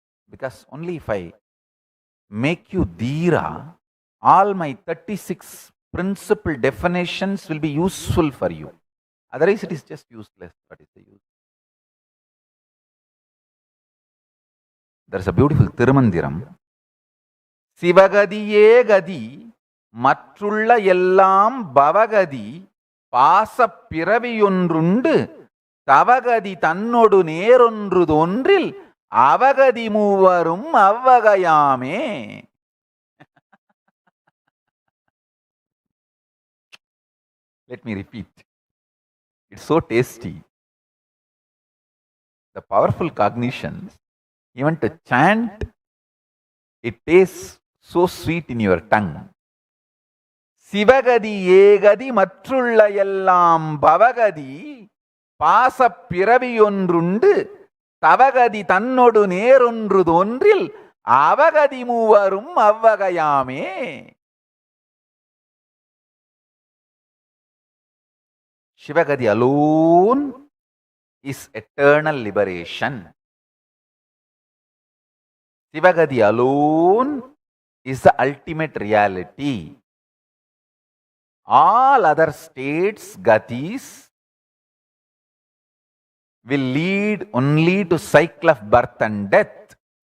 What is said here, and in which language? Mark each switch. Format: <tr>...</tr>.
<en>Because only if I make you dhira, all my 36 principal definitions will be useful for you. Otherwise, it is just useless. What is the use? There is a beautiful Tirumandiram.</en> <ta>சிவகதியே கதி மற்றுள்ள எல்லாம் பவகதி பாசப் பிறவியொன்றுண்டு தவகதி தன்னொடு நேரொன்று தோன்றில் அவகதி மூவரும் அவ்வகையாமே.</ta> <en>Let me repeat. It's so tasty. The powerful cognitions, even to chant, it tastes so sweet in your tongue.</en> <ta>சிவகதி ஏகதி மற்றுள்ள எல்லாம் பவகதி பாசப் பிறவியொன்றுண்டு தவகதி தன்னொடு நேரொன்று தோன்றில் அவகதி மூவரும் அவ்வகையாமே.</ta> <en>Shivagadi alone is eternal liberation. Shivagadi alone is the ultimate reality. All other states, gatis, will lead only to cycle of birth and death.</en>